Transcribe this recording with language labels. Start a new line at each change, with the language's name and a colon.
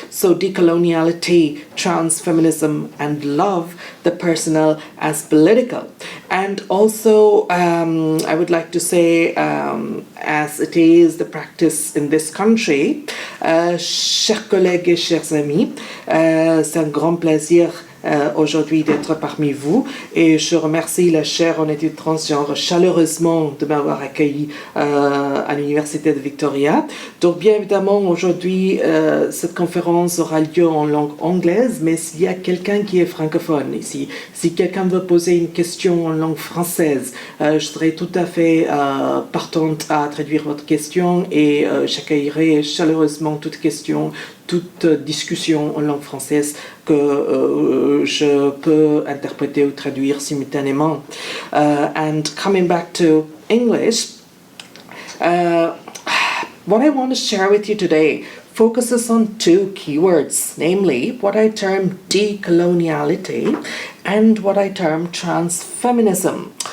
English: So decoloniality, transfeminism, and love, the personal as political. And also, I would like to say, as it is the practice in this country,
French: chers collègues et chers amis, c'est un grand plaisir aujourd'hui d'être parmi vous et je remercie la chaire en études transgenres chaleureusement de m'avoir accueilli à l'Université de Victoria. Donc bien évidemment aujourd'hui cette conférence aura lieu en langue anglaise, mais s'il y a quelqu'un qui est francophone ici, si quelqu'un veut poser une question en langue française, je serai tout à fait partante à traduire votre question et j'accueillerai chaleureusement toute question, toute discussion en langue française que je peux interpréter ou traduire simultanément.
English: And coming back to English, what I want to share with you today focuses on two keywords, namely what I term decoloniality and what I term transfeminism.